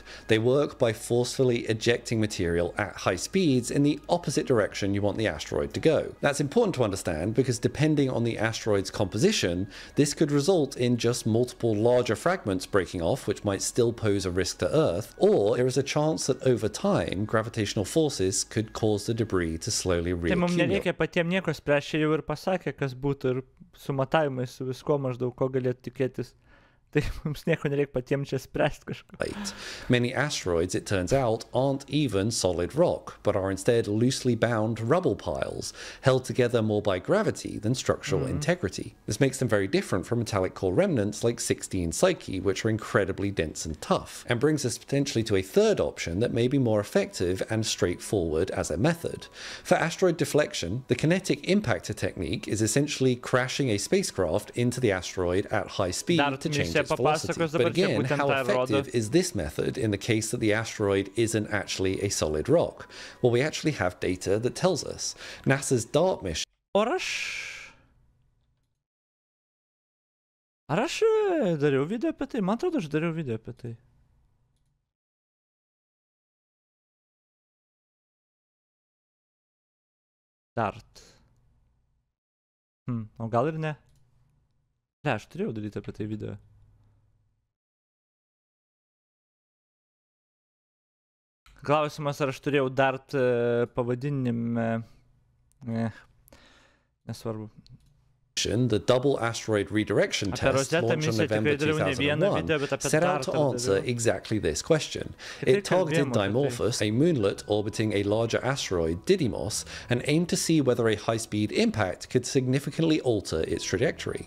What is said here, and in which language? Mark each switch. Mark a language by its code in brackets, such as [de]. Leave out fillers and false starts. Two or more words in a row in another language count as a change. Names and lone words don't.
[en] They work by forcefully ejecting material at high speeds in the opposite direction you want the asteroid to go. That's important to understand because depending on the asteroid's composition, this could result in just multiple larger fragments breaking off, which might still pose a risk to Earth, or there is a chance that over time, gravitational forces could cause the debris to slowly reaccumulate. [lt] Tai mums nereikia patiem nieko spręsti, čia jau ir pasakė, kas būtų ir su matavimais, su visko maždaug, ko galėtų tikėtis. Tai mums nieko nereikia patiem čia spręsti kažko. [en] Many asteroids, it turns out, aren't even solid rock, but are instead loosely bound rubble piles, held together more by gravity than structural integrity. This makes them very different from metallic core remnants like 16 Psyche, which are incredibly dense and tough, and brings us potentially to a third option that may be more effective and straightforward as a method. For asteroid deflection, the kinetic impactor technique is essentially crashing a spacecraft into the asteroid at high speed to change its velocity. But again, how effective is this method in the case that the asteroid isn't actually a solid rock? Well, we actually have data that tells us. NASA's DART mission... [lt] Ar aš dariau video apie tai? Man atrodo, aš dariau video apie tai. DART. O gal ir ne? Ne, aš turėjau daryti apie tai video. Klausimas, ar aš turėjau DART pavadinime. Nesvarbu. [en] The double asteroid redirection test launched on November 2001 set out to answer exactly this question. It targeted Dimorphos, a moonlet orbiting a larger asteroid, Didymos, and aimed to see whether a high-speed impact could significantly alter its trajectory.